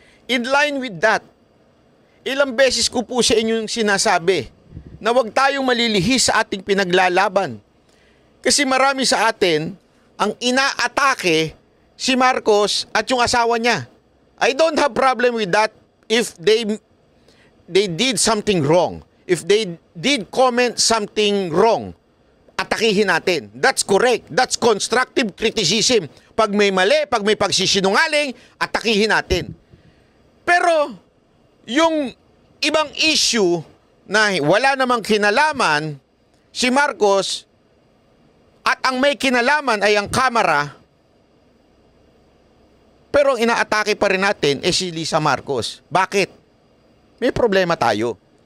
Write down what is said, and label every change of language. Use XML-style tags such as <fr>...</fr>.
<en>In line with that,</en> <tl>ilang beses ko po sa inyo yung sinasabi na huwag tayong malilihis sa ating pinaglalaban. Kasi marami sa atin ang inaatake si Marcos at yung asawa niya.</tl> <en>I don't have problem with that if they did something wrong. If they did comment something wrong,</en> <tl>atakihin natin.</tl> <en>That's correct. That's constructive criticism.</en> <tl>Pag may mali, pag may pagsisinungaling, atakihin natin. Pero, yung ibang issue na wala namang kinalaman, si Marcos, at ang may kinalaman ay ang kamera, pero ang inaatake pa rin natin si Lisa Marcos. Bakit? May problema tayo.</tl>